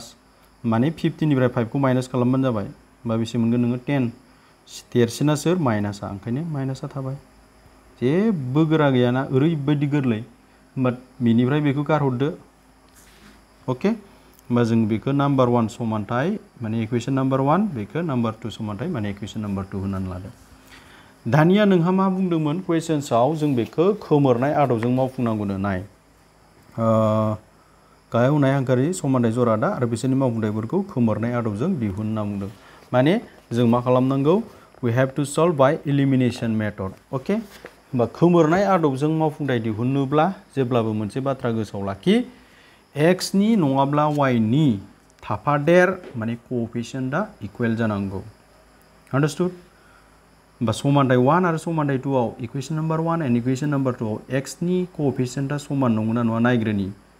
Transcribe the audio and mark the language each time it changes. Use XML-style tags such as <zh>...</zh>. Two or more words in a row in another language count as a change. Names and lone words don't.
<brx>माने 50 निफ्राय 5 खौ माइनास खालामबानो जाबाय होमबा बेसे मोनगोन नोङो 10 देरसिना सोर माइनासआ ओंखायनो माइनासआ थाबाय जेबो गोरा गैयाना ओरैबायदि गोरलै होमबा बिनिफ्राय बेखौ गारहरदो अके होमबा जों बेखौ नाम्बार 1 समानथाय माने</brx> <en>equation number 1</en> <brx>बेखौ नाम्बार 2 समानथाय माने</brx> <en>equation number 2</en> <brx>होनानै लादो दानिया नोंहा मा बुंदोंमोन कुवेशन्सआव जों बेखौ खोमोरनाय आदबजों मावफुंनांगौनो नाय गाहायाव होनाय हांखोआरि समानथाय जरादा आरो बिसोरनि मावफुंथायफोरखौ खोमोरनाय आदबजों दिहुन होनना बुंदों माने जों मा खालामनांगौ</brx> <en>we have to solve by elimination method</en> <brx>ओके होमबा खोमोरनाय आदबजों मावफुंथाय दिहुननोब्ला जेब्लाबो मोनसे बाथ्रा गोसोआव लाखि x नि नङाब्ला y नि थाफादेर माने कोएफिशिएंटआ इकुवेल जानांगौ अंडरस्टुड होमबा समानथाय 1 आरो समानथाय 2 आव</brx> <en>equation number 1 and equation number 2</en> <brx>आव x नि कोएफिशिएंटआ समान नंगौना नङा नायग्रोनि</brx>